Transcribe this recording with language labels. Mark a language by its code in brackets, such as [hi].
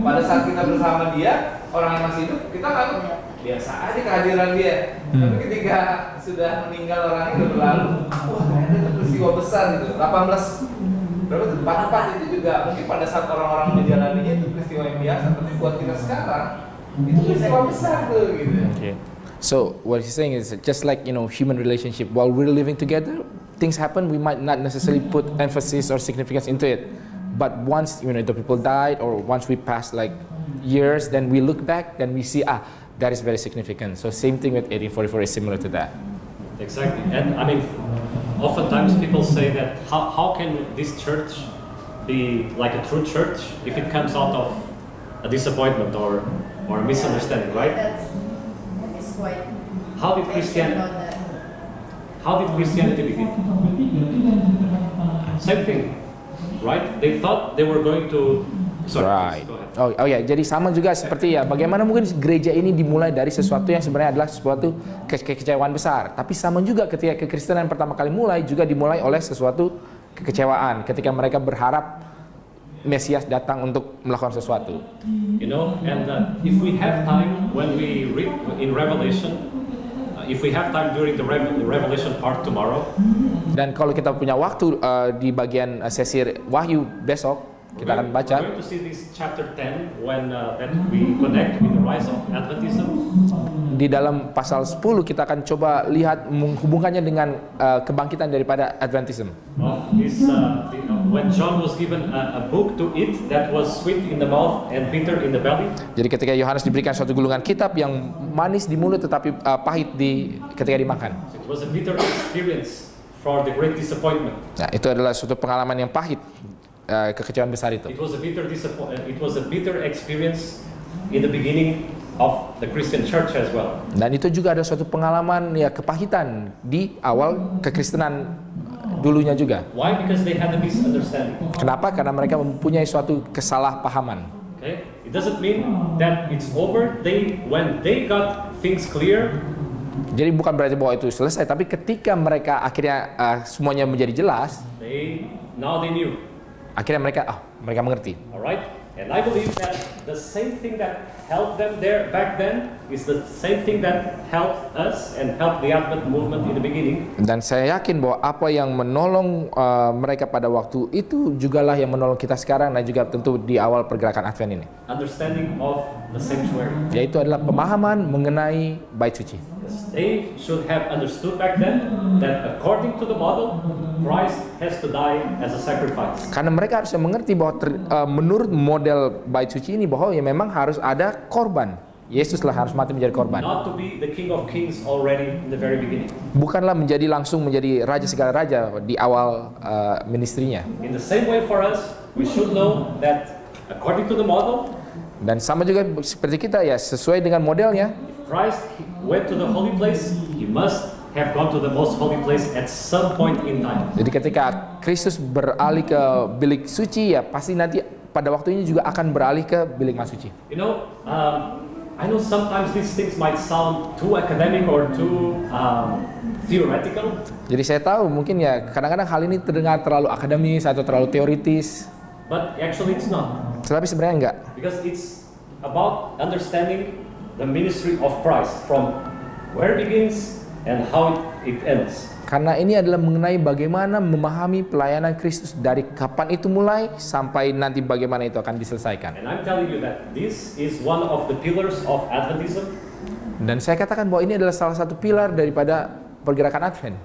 [id] Pada saat kita bersama dia, orang yang masih hidup, kita kan biasa aja kehadiran dia. Tapi ketika sudah meninggal orangnya udah berlalu, wah ternyata itu peristiwa besar gitu. 44 itu juga mungkin pada saat orang-orang menjalaninya itu peristiwa yang biasa, tapi buat kita sekarang itu peristiwa besar tuh gitu. [en] Okay. So what he's saying is just like human relationship. While we're living together, things happen. We might not necessarily put emphasis or significance into it, but once the people died or once we pass like years, then we look back, then we see that is very significant. So same thing with 1844 is similar to that. Exactly. And I mean, Oftentimes people say that how can this church be like a true church if it comes out of a disappointment or a misunderstanding, right? It's quite. How did Christianity begin? Same thing, right? They thought they were going to. Sorry, Right. go ahead. [id] Oh ya, jadi sama juga seperti ya. Bagaimana mungkin gereja ini dimulai dari sesuatu yang sebenarnya adalah sesuatu kekecewaan besar. Tapi sama juga ketika kekristenan pertama kali mulai juga dimulai oleh sesuatu kekecewaan. Ketika mereka berharap Mesias datang untuk melakukan sesuatu. [en] You know, and if we have time when we read in Revelation, if we have time during the Revelation part tomorrow. [id] Dan kalau kita punya waktu di bagian sesi Wahyu besok, kita akan baca. [en] We're going to see this chapter 10 when that we connect with the rise of Adventism. [id] Di dalam pasal 10 kita akan coba lihat menghubungkannya dengan kebangkitan daripada Adventism. [en] Of this, when John was given a book to eat that was sweet in the mouth and bitter in the belly. [id] Jadi ketika Yohanes diberikan suatu gulungan kitab yang manis di mulut tetapi pahit ketika dimakan. [en] It was a bitter experience for the great disappointment. [id] Nah, itu adalah suatu pengalaman yang pahit, kekecewaan besar itu. [en] It was a bitter experience in the beginning of the Christian church as well. [id] Dan itu juga ada suatu pengalaman ya kepahitan di awal kekristenan dulunya juga. [en] Why? Because they had a misunderstanding. [id] Kenapa? Karena mereka mempunyai suatu kesalahpahaman. [en] Okay? It doesn't mean that it's over. When they got things clear. [id] Jadi bukan berarti bahwa itu selesai, tapi ketika mereka akhirnya semuanya menjadi jelas, [en] now they knew. [id] Akhirnya mereka mengerti. [en] Alright? And I believe that the same thing that helped them there back then is the same thing that helped us and helped the Advent movement in the beginning. [id] Dan saya yakin bahwa apa yang menolong mereka pada waktu itu jugalah yang menolong kita sekarang dan juga tentu di awal pergerakan Advent ini. [en] Understanding of the sanctuary. [id] Yaitu adalah pemahaman mengenai bait suci. [en] They should have understood back then that according to the model, Christ has to die as a sacrifice. [id] Karena mereka harus mengerti bahwa menurut model bait suci ini bahwa ya memang harus ada korban. Yesuslah harus mati menjadi korban. [en] Not to be the King of Kings already in the very beginning. [id] Bukanlah langsung menjadi raja segala raja di awal ministrinya. [en] In the same way for us, we should know that according to the model. [id] Dan sama juga seperti kita ya, sesuai dengan modelnya. [en] Christ went to the holy place, he must have gone to the most holy place at some point in time. [id] Jadi ketika Kristus beralih ke bilik suci ya pasti nanti pada waktunya juga akan beralih ke bilik mas suci. [en] You know, I know sometimes these things might sound too academic or too theoretical. [id] Jadi saya tahu mungkin ya kadang-kadang hal ini terdengar terlalu akademis atau terlalu teoritis. [en] But actually it's not. [id] Tetapi sebenarnya enggak. [en] Because it's about understanding the ministry of Christ from where it begins and how it ends. [id] Karena ini adalah mengenai bagaimana memahami pelayanan Kristus dari kapan itu mulai sampai nanti bagaimana itu akan diselesaikan. [en] And I'm telling you that this is one of the pillars of Adventism. [id] Dan saya katakan bahwa ini adalah salah satu pilar daripada pergerakan Advent.